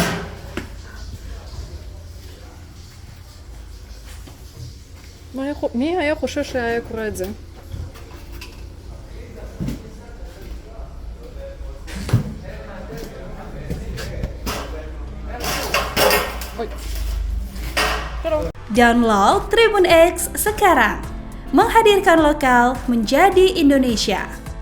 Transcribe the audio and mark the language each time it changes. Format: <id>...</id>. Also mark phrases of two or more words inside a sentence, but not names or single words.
<he>מי היה חושב שהיה קורה את זה? אוי.</he> <id>Download Tribun X sekarang, menghadirkan lokal menjadi Indonesia.</id>